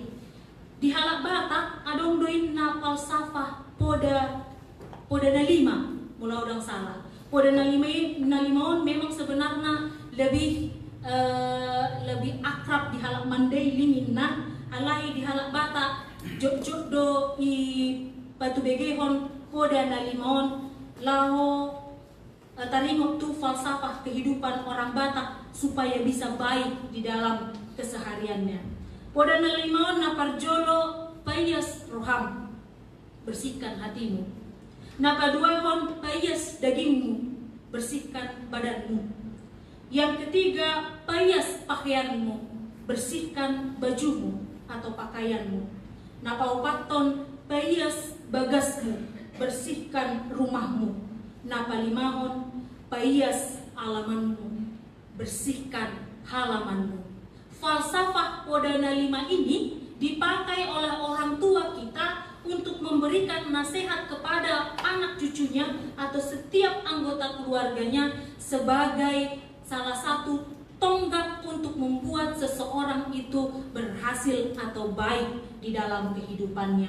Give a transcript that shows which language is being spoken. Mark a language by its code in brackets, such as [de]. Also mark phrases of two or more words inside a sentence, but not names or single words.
[bbc] Di halak batak adong doin na falsafah poda na lima, mula udang salah. Poda na limaon [id] memang sebenarnya lebih akrab [bbc] di halak mandai lingin na alai di halak batak jok do i batu begehon poda na limaon lao taringok tu [id] falsafah kehidupan orang Batak supaya bisa baik di dalam kesehariannya. [bbc] Poda na limaon na parjolo payas roham, [id] bersihkan hatimu. [bbc] Na paduahon payas dagingmu, [id] bersihkan badanmu. Yang ketiga, [bbc] payas pakaianmu, [id] bersihkan bajumu atau pakaianmu. [bbc] Na paupaton payas bagasmu, [id] bersihkan rumahmu. [bbc] Na palimahon payas alamanmu, [id] bersihkan halamanmu. Falsafah poda na lima ini dipakai oleh orang tua kita untuk memberikan nasihat kepada anak cucunya atau setiap anggota keluarganya sebagai salah satu tonggak untuk membuat seseorang itu berhasil atau baik di dalam kehidupannya.